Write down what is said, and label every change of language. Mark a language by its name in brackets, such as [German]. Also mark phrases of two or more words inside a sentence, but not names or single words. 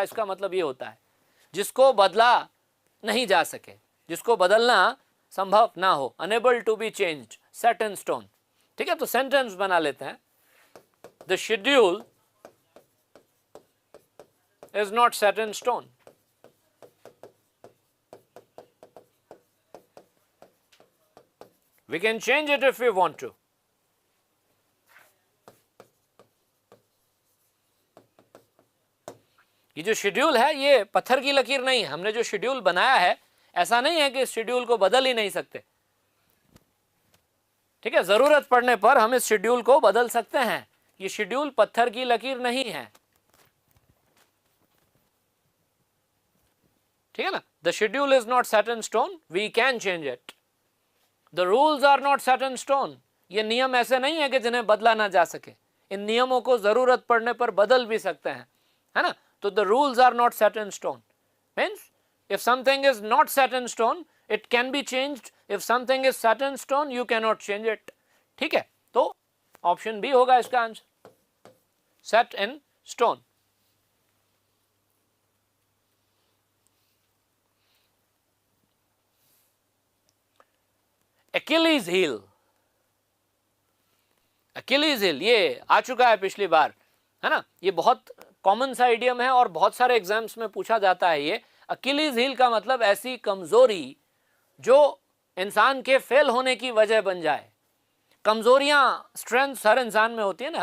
[Hindi] इसका मतलब ये होता है जिसको बदला नहीं जा सके, जिसको बदलना संभव ना हो, [English] unable to be changed, set in stone. [Hindi] ठीक है, तो सेंटेंस बना लेते हैं. [English] The schedule is not set in stone. We can change it if we want to. [Hindi] ये जो शेड्यूल है ये पत्थर की लकीर नहीं है. हमने जो शेड्यूल बनाया है ऐसा नहीं है कि इस शेड्यूल को बदल ही नहीं सकते. ठीक है, जरूरत पड़ने पर हम इस शेड्यूल को बदल सकते हैं. ये शेड्यूल पत्थर की लकीर नहीं है. ठीक है ना. [English] The schedule is not set in stone, we can change it. The rules are not set in stone. [Hindi] ये नियम ऐसे नहीं है कि जिन्हें बदला ना जा सके. इन नियमों को जरूरत पड़ने पर बदल भी सकते हैं, है ना. [English] तो the rules are not set in stone. Means if something is not set in stone, it can be changed. If something is set in stone, you cannot change it. [Hindi] ठीक है, तो [English] option B [Hindi] होगा इसका आंसर, [English] set in stone. Achilles heel. Achilles heel [Hindi] ये आ चुका है पिछली बार, है ना. ये बहुत कॉमन सा आइडियम है और बहुत सारे एग्जाम्स में पूछा जाता है. ये [English] Achilles heel [Hindi] का मतलब ऐसी कमजोरी जो इंसान के फेल होने की वजह बन जाए. कमजोरियां, स्ट्रेंथ्स हर इंसान में होती है ना.